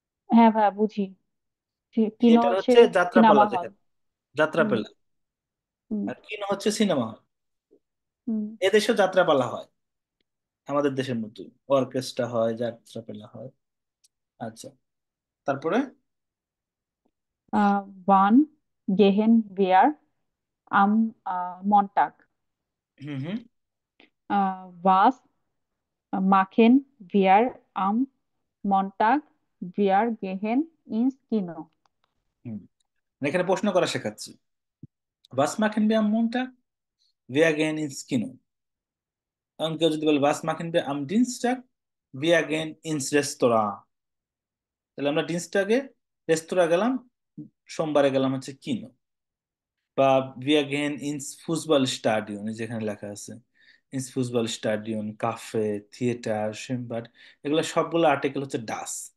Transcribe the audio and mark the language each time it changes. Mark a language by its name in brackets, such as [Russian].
[Bangla] হ্যাঁ ভাইয়া, বুঝি। কিনো থিয়েটার হচ্ছে হচ্ছে যাত্রাপালা সিনেমা হল। যেখানে, যাত্রাপালা। হুম। আর কিনো হচ্ছে সিনেমা হল। হুম। এদেশেও যাত্রাপালা হয়, আমাদের দেশের মতোই অর্কেস্ট্রা হয়, যাত্রাপালা হয়। আচ্ছা, তারপরে। [German] Wann gehen wir am Montag? [Bangla] Hmm hmm [German] Was machen wir am Montag? Wir gehen ins Kino. [Bangla] হুম। এখানে প্রশ্ন করা শেখাচ্ছি। [German] Was machen wir am Montag? Wir gehen ins Kino। [Bangla] এখন কেউ যদি বলে [German] was machen wir am Dienstag? Wir gehen ins Restaurant। [Bangla] তাহলে আমরা ডিনস্টাগে রেস্তোরাঁ গেলাম, সোমবারে গেলাম হচ্ছে কিনো। বা [German] wir gehen ins Fußballstadion, [Bangla] এই যেখানে লেখা আছে [German] ins Fußballstadion, [Bangla] কাফে, থিয়েটার, সিম্বাড, এগুলো সবগুলো আর্টিকেল হচ্ছে ডাস।